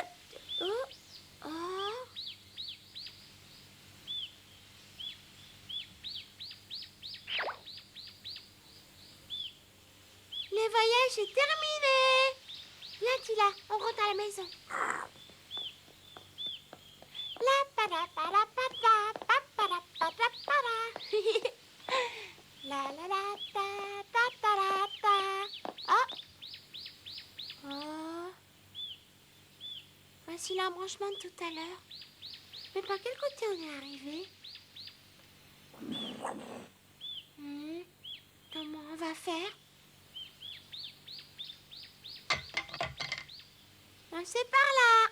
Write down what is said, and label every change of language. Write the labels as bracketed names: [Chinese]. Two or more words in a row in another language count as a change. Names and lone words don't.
[French] Oh, oh. Le voyage est terminé. Viens, Attila, on rentre à la maison. La pa-da-pa-da-pa-da, pa-pa-da-pa-da-pa-da. La la la ta ta ta la ta. Oh. Oh. Voici l'embranchement de tout à l'heure. Mais par quel côté on est arrivé? Comment on va faire? C'est par là.